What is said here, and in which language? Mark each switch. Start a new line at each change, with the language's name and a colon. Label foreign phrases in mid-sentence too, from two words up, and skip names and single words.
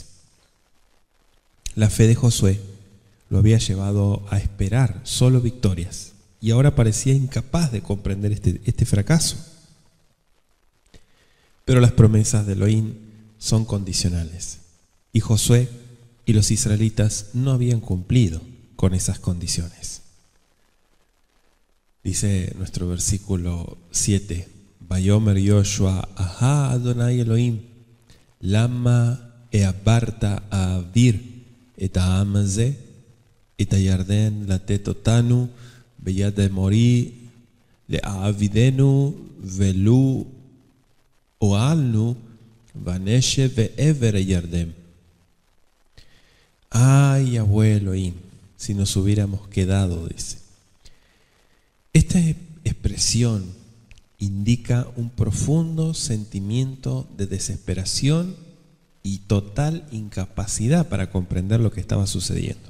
Spanish: La fe de Josué lo había llevado a esperar solo victorias y ahora parecía incapaz de comprender este fracaso. Pero las promesas de Elohim son condicionales y Josué y los israelitas no habían cumplido con esas condiciones. Dice nuestro versículo 7,
Hebrew: ויאמר יהושע, אהה אדוני אלוהים, למה העברת העביר את העם הזה, את הירדן לתת אותנו, ביד האמורי, להאבידנו ולו הואלנו, ונשב בעבר הירדן.
Spanish: Ay, Yahweh Elohim, si nos hubiéramos quedado, dice. Esta expresión indica un profundo sentimiento de desesperación y total incapacidad para comprender lo que estaba sucediendo.